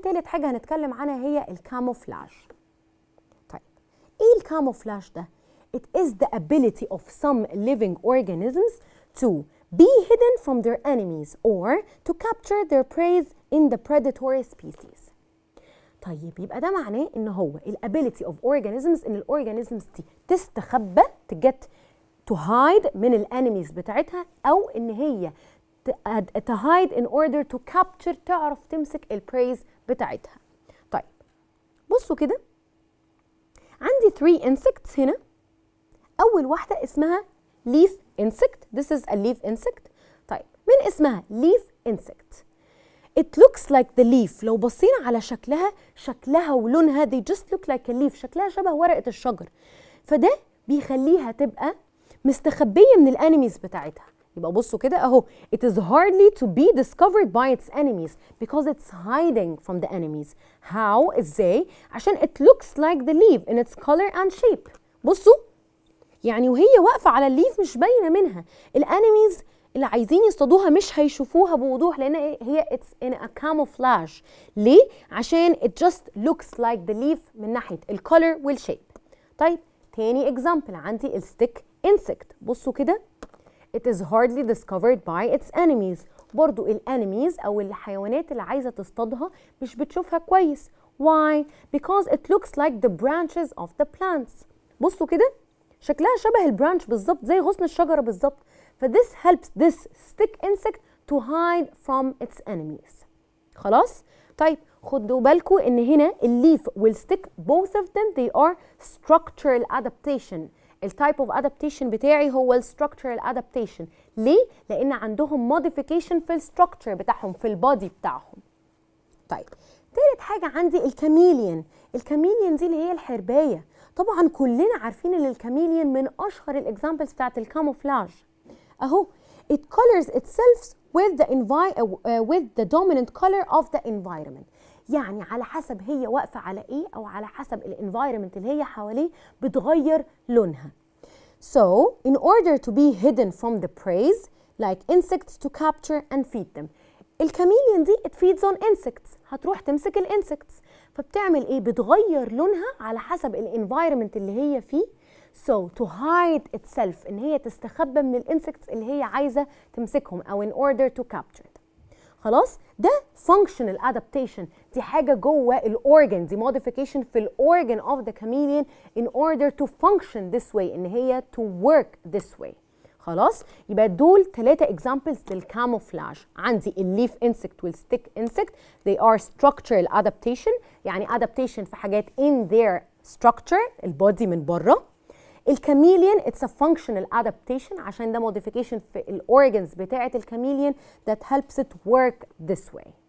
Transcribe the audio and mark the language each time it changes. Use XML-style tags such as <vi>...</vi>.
<ar>تالت حاجة هنتكلم عنها هي الكاموفلاج. طيب ايه الكاموفلاج ده؟</ar> <en>It is the ability of some living organisms to be hidden from their enemies or to capture their prey in the predatory species.</en> <ar>طيب يبقى ده معناه ان هو الability of organisms ان الاورجانيزمز دي تستخبى تجت</ar> <en>to hide</en> <ar>من الانيميز بتاعتها او ان هي to hide</ar> <en>in order to capture</en> <ar>تعرف تمسك البريز بتاعتها. طيب بصوا كده عندي 3 insects هنا. أول واحدة اسمها</ar> <en>leaf insect. This is a leaf insect.</en> <ar>طيب من اسمها leaf insect.</ar> <en>It looks like the leaf.</en> <ar>لو بصينا على شكلها ولونها</ar> <en>they just look like a leaf.</en> <ar>شكلها شبه ورقة الشجر. فده بيخليها تبقى مستخبية من الانيميز بتاعتها. يبقى بصوا كده اهو</ar> <en>it is hardly to be discovered by its enemies because it's hiding from the enemies. How؟</en> <ar>ازاي؟ عشان</ar> <en>it looks like the leaf in its color and shape.</en> <ar>بصوا يعني وهي واقفة على الليف مش باينة منها. الانيميز اللي عايزين يصطادوها مش هيشوفوها بوضوح لان هي</ar> <en>it's in a camouflage.</en> <ar>ليه؟ عشان</ar> <en>it just looks like the leaf من ناحية الcolor والشيب.</en> <ar>طيب تاني example عندي الstick insect. بصوا كده</ar> <en>it is hardly discovered by its enemies.</en> <ar>برضو الانيميز او الحيوانات اللي عايزة تصطادها مش بتشوفها كويس.</ar> <en>Why? Because it looks like the branches of the plants.</en> <ar>بصوا كده شكلها شبه البرانش بالظبط زي غصن الشجرة بالظبط.</ar> <en>فthis helps this stick insect to hide from its enemies.</en> <ar>خلاص؟ طيب خدوا بالكم ان هنا الليف والstick</ar> <en>both of them they are structural adaptation.</en> <ar>التايب اوف adaptation بتاعي هو الستراكتشرال adaptation. ليه؟ لان عندهم modification في الستراكشر بتاعهم في البادي بتاعهم. طيب تالت حاجة عندي الكاميليون. الكاميليون دي اللي هي الحرباية. طبعا كلنا عارفين ان الكاميليون من اشهر الاكزامبلز بتاعت الكاموفلاج. اهو</ar> <en>it colors itself with the dominant color of the environment.</en> <ar>يعني على حسب هي واقفة على ايه او على حسب الانفايرمنت اللي هي حواليه بتغير لونها.</ar> <en>So in order to be hidden from the prey like insects to capture and feed them. الكاميليون دي it feeds on insects.</en> <ar>هتروح تمسك الانسكتس فبتعمل ايه؟ بتغير لونها على حسب الانفايرمنت اللي هي فيه.</ar> <en>So to hide itself</en> <ar>ان هي تستخبى من الانسكتس اللي هي عايزة تمسكهم او</ar> <en>in order to capture them.</en> <ar>خلاص ده functional adaptation. دي حاجة جوه الاورجن، دي modification في الاورجن of the chameleon</ar> <en>in order to function this way</en> <ar>ان هي</ar> <en>to work this way.</en> <ar>خلاص يبقى دول 3 examples للكاموفلاج. عندي الليف انسكت والستيك انسكت</ar> <en>they are structural adaptation</en> <ar>يعني adaptation في حاجات</ar> <en>in their structure</en> <ar>البودي من بره.</ar> <en>الكاميليون it's a functional adaptation</en> <ar>عشان ده modification في الاورجنز بتاعة الكاميليون</ar> <en>that helps it work this way.</en>